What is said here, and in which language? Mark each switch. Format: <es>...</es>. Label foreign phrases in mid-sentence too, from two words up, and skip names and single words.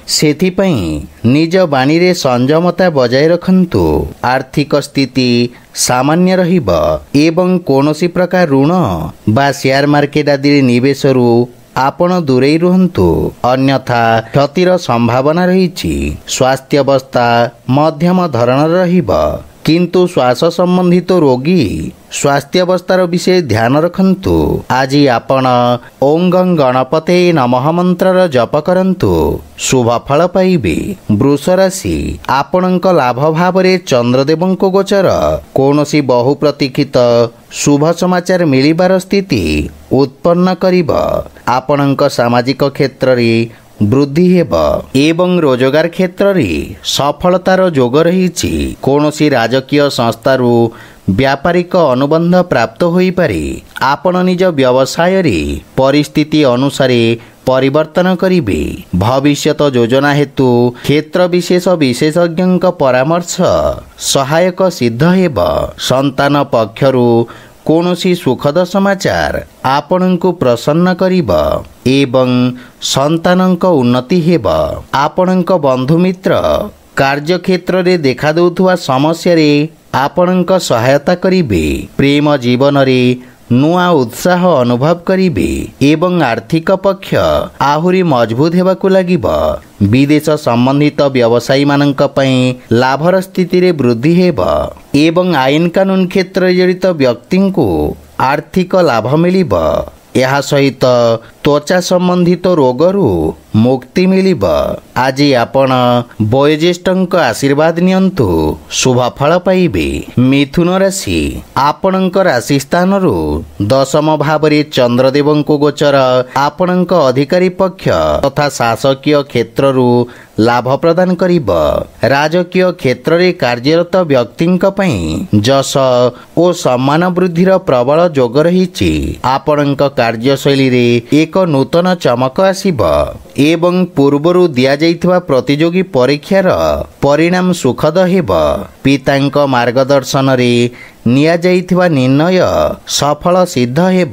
<or>ସେଥିପାଇଁ ନିଜ ବାଣୀ ରେ ସଂଯମତା ବଜାୟ ରଖନ୍ତୁ। ଆର୍ଥିକ ସ୍ଥିତି ସାମାନ୍ୟ ରହିବ ଏବଂ କୌଣସି ପ୍ରକାର ଋଣ ବା</or> <en>share market</en> <or>ଆଦି ନିବେଶରୁ ଆପଣ ଦୂରେ ରୁହନ୍ତୁ, ଅନ୍ୟଥା କ୍ଷତିର ସମ୍ଭାବନା ରହିଛି। ସ୍ୱାସ୍ଥ୍ୟ ଅବସ୍ଥା ମଧ୍ୟମ ଧରଣ ରହିବ, କିନ୍ତୁ ଶ୍ୱାସ ସମ୍ବନ୍ଧିତ ରୋଗୀ ସ୍ୱାସ୍ଥ୍ୟ ଅବସ୍ଥାର ବିଷୟ ଧ୍ୟାନ ରଖନ୍ତୁ। ଆଜି ଆପଣ</or> <sa>ओं गं गणपते नमः</sa> <or>ମନ୍ତ୍ର ଜପ କରନ୍ତୁ, ଶୁଭ ଫଳ ପାଇବେ। ବୃଷ ରାଶି ଆପଣଙ୍କ ଲାଭ ଭାବ ରେ ଚନ୍ଦ୍ରଦେବଙ୍କ ଗୋଚର କୌଣସି ବହୁ ପ୍ରତୀକ୍ଷିତ ଶୁଭ ସମାଚାର ମିଳିବାର ସ୍ଥିତି ଉତ୍ପନ୍ନ କରିବ। ଆପଣଙ୍କ ସାମାଜିକ କ୍ଷେତ୍ର ରେ ବୃଦ୍ଧି ହେବ ଏବଂ ରୋଜଗାର କ୍ଷେତ୍ର ରେ ସଫଳତାର ଯୋଗ ରହିଛି। କୌଣସି ରାଜକୀୟ ସଂସ୍ଥାରୁ ବ୍ୟାପାରିକ ଅନୁବନ୍ଧ ପ୍ରାପ୍ତ ହୋଇ ପାରେ। ଆପଣ ନିଜ ବ୍ୟବସାୟ ରେ ପରିସ୍ଥିତି ଅନୁସାର ପରିବର୍ତ୍ତନ କରିବେ। ଭବିଷ୍ୟତ ଯୋଜନା ହେତୁ କ୍ଷେତ୍ର ବିଶେଷ ବିଶେଷଜ୍ଞ ପରାମର୍ଶ ସହାୟକ ସିଦ୍ଧ ହେବ। ସନ୍ତାନ ପକ୍ଷରୁ କୌଣସି ସୁଖଦ ସମାଚାର ଆପଣଙ୍କୁ ପ୍ରସନ୍ନ କରିବ ଏବଂ ସନ୍ତାନଙ୍କ ଉନ୍ନତି ହେବ। ଆପଣଙ୍କ ବନ୍ଧୁ ମିତ୍ର କାର୍ଯ୍ୟ କ୍ଷେତ୍ର ରେ ଦେଖା ଦେଉଥିବା ସମସ୍ୟା ରେ ଆପଣଙ୍କ ସହାୟତା କରିବେ। ପ୍ରେମ ଜୀବନ ରେ ନୂଆ ଉତ୍ସାହ ଅନୁଭବ କରିବେ ଏବଂ ଆର୍ଥିକ ପକ୍ଷ ଆହୁରି ମଜବୁତ ହେବାକୁ ଲାଗିବ। ବିଦେଶ ସମ୍ବନ୍ଧିତ ବ୍ୟବସାୟୀ ମାନଙ୍କ ପାଇଁ ଲାଭର ସ୍ଥିତି ରେ ବୃଦ୍ଧି ହେବ ଏବଂ ଆଇନ କାନୁନ କ୍ଷେତ୍ର ଜଡ଼ିତ ବ୍ୟକ୍ତି କୁ ଆର୍ଥିକ ଲାଭ ମିଳିବ। ଏହା ସହିତ ତ୍ୱଚା ସମ୍ବନ୍ଧିତ ରୋଗରୁ ମୁକ୍ତି ମିଳିବ। ଆଜି ଆପଣ ବୟୋଜ୍ୟେଷ୍ଠଙ୍କ ଆଶୀର୍ବାଦ ନିଅନ୍ତୁ ଶୁଭ ଫଳ ପାଇବେ। ମିଥୁନ ରାଶି ଆପଣଙ୍କ ରାଶି ସ୍ଥାନରୁ ଦଶମ ଭାବରେ ଚନ୍ଦ୍ରଦେବଙ୍କୁ ଗୋଚର ଆପଣଙ୍କ ଅଧିକାରୀ ପକ୍ଷ ତଥା ଶାସକୀୟ କ୍ଷେତ୍ରରୁ ଲାଭ ପ୍ରଦାନ କରିବ। ରାଜକୀୟ କ୍ଷେତ୍ର ରେ କାର୍ଯ୍ୟରତ ବ୍ୟକ୍ତିଙ୍କ ପାଇଁ ଯଶ ଓ ସମ୍ମାନ ବୃଦ୍ଧିର ପ୍ରବଳ ଯୋଗ ରହିଛି। ଆପଣଙ୍କ କାର୍ଯ୍ୟଶୈଳୀରେ ଏକ ନୂତନ ଚମକ ଆସିବ ଏବଂ ପୂର୍ବରୁ ଦିଆଯାଇଥିବା ପ୍ରତିଯୋଗୀ ପରୀକ୍ଷାର ପରିଣାମ ସୁଖଦ ହେବ। ପିତାଙ୍କ ମାର୍ଗଦର୍ଶନରେ ନିଆଯାଇଥିବା ନିର୍ଣ୍ଣୟ ସଫଳ ସିଦ୍ଧ ହେବ।</or>